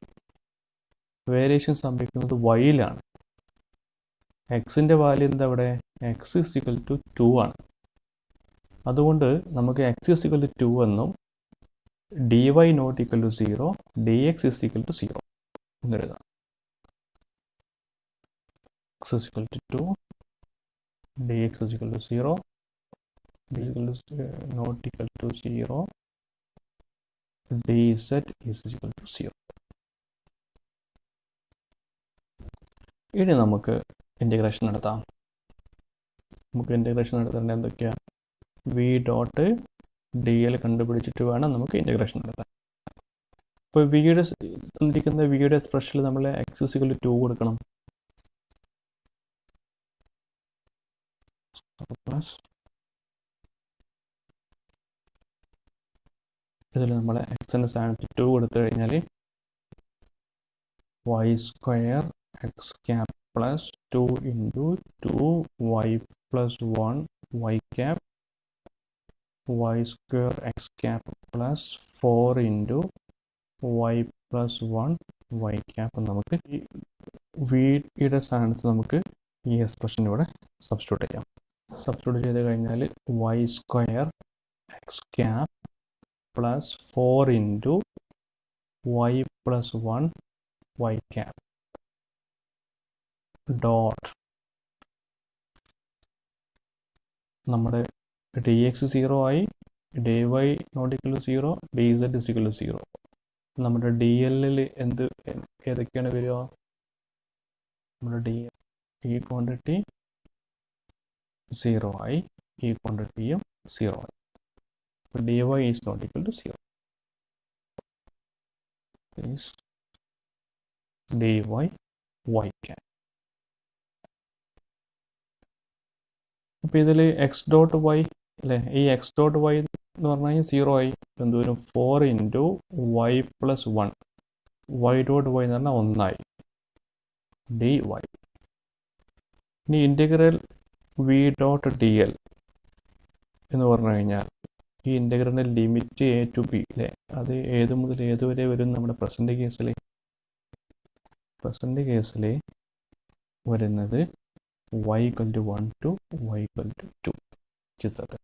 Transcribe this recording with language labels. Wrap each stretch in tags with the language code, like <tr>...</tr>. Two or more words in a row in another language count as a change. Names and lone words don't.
<ml>വേരിയേഷൻ സംഭവിക്കുന്നത് y-ലാണ്. എക്സിൻ്റെ വാല്യൂ എന്താ അവിടെ? x = 2 ആണ്. അതുകൊണ്ട് നമുക്ക് x = 2 എന്നും dy ≠ 0, dx = 0 എന്നെഴുതാം.</ml> <en>x = 2, dx = 0, d = not equal to 0, dz = 0.</en> <ml>ഇനി നമുക്ക് ഇൻ്റഗ്രേഷൻ നടത്താം. നമുക്ക് ഇൻ്റഗ്രേഷൻ നടത്തേണ്ടത് എന്തൊക്കെയാണ്?</ml> <en>v dot dl</en> <ml>കണ്ടുപിടിച്ചിട്ട് വേണം നമുക്ക് ഇൻ്റഗ്രേഷൻ നടത്താൻ. ഇപ്പോൾ തന്നിരിക്കുന്ന വിയുടെ എക്സ്പ്രഷനിൽ നമ്മൾ x = 2 കൊടുക്കണം.</ml> <en>പ്ലസ്</en> <ml>ഇതിൽ നമ്മൾ എക്സിൻ്റെ സ്ഥാനത്ത് 2 കൊടുത്തു കഴിഞ്ഞാൽ</ml> <en>y² x³ plus 2 into 2y plus 1 y cap y² x³ plus 4 into y plus 1 y cap.</en> <ml>നമുക്ക് ഈ വിയുടെ സ്ഥാനത്ത് നമുക്ക് ഈ എക്സ്പ്രഷൻ ഇവിടെ സബ്സ്റ്റിറ്റ്യൂട്ട് ചെയ്യാം. സബ്സ്റ്റിറ്റ്യൂട്ട് ചെയ്ത് കഴിഞ്ഞാൽ</ml> <en>y² x³ plus 4 into y plus 1 y cap dot നമ്മുടെ dx 0 ആയി, dy not equal to 0, dz is equal to 0.</en> <ml>നമ്മുടെ dl ഏതൊക്കെയാണ് വരിക? നമ്മുടെ dl ഈ ക്വാണ്ടിറ്റി 0 ആയി, ഈ ക്വാണ്ടിറ്റിയും 0 ആയി.</ml> <en>അപ്പോൾ dy is not equal to 0. Is dy y cap.</en> <ml>അപ്പോൾ ഇതിൽ</ml> <en>x dot y</en> <ml>അല്ലേ, ഈ</ml> <en>x dot y</en> <ml>എന്ന് പറഞ്ഞു കഴിഞ്ഞാൽ 0 ആയി. എന്തോരം?</ml> <en>4 into y plus 1, y dot y</en> <ml>എന്ന് പറഞ്ഞാൽ 1 ആയി, dy. ഇനി ഇൻ്റഗ്രൽ</ml> <en>v dot dl</en> <ml>എന്ന് പറഞ്ഞു കഴിഞ്ഞാൽ ഈ ഇൻ്റഗ്രലിൻ്റെ ലിമിറ്റ്</ml> <en>a to b</en> <ml>അല്ലേ, അത് ഏത് മുതൽ ഏത് വരെ വരും? നമ്മുടെ</ml> <en>present case</en> <ml>വരുന്നത് y = 1 to y = 2 ചിത്രത്തിൽ.</ml>